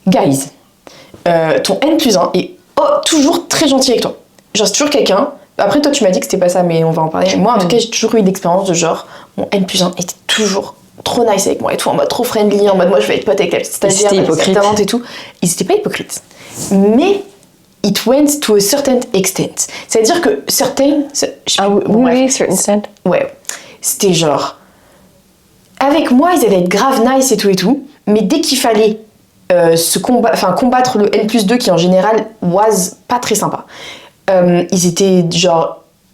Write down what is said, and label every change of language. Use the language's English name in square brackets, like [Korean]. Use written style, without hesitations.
[French] Guys, ton N+1 est toujours très gentil avec toi. Genre, c'est toujours quelqu'un... Après, toi, tu m'as dit que c'était pas ça, mais on va en parler. Moi, en tout cas, j'ai toujours eu l'expérience de genre... Mon N+1 était toujours... trop nice avec moi et tout, en mode trop friendly, en mode moi je vais être pote avec la petite stagiaire, c'était hypocrite et tout. Ils étaient pas hypocrites. [English] Mais it went to a certain extent. [French] C'est-à-dire que certains... Oui, certain extent. Ouais. C'était genre... Avec moi, ils allaient être grave nice et tout, mais dès qu'il fallait combattre le N+2 qui en général was pas très sympa, ils étaient genre...